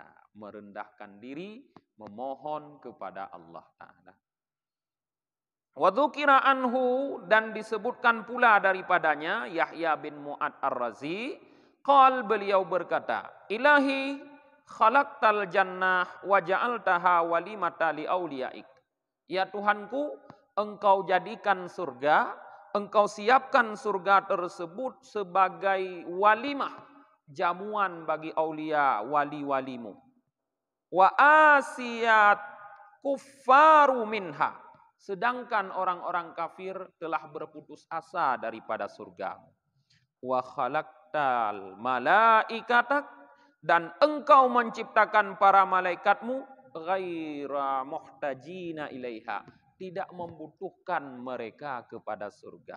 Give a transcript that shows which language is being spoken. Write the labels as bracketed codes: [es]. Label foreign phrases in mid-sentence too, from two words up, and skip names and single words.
[id] Merendahkan diri, memohon kepada Allah Ta'ala. [ar] وذكر عنه, [id] dan disebutkan pula daripadanya Yahya bin Mu'ad Ar-Razi, qal, beliau berkata, [ar] إلهي خلقت الجنة وجعلتها وليمة لأوليائك. [id] Ya Tuhanku, Engkau jadikan surga, Engkau siapkan surga tersebut sebagai walimah, jamuan bagi aulia, wali-walimu. [ar] وأيس الكفار منها. [id] Sedangkan orang-orang kafir telah berputus asa daripada surga. [ar] وخلقت ملائكتك, [id] dan Engkau menciptakan para malaikatmu [ar] غير محتاجين إليها, [id] tidak membutuhkan mereka kepada surga.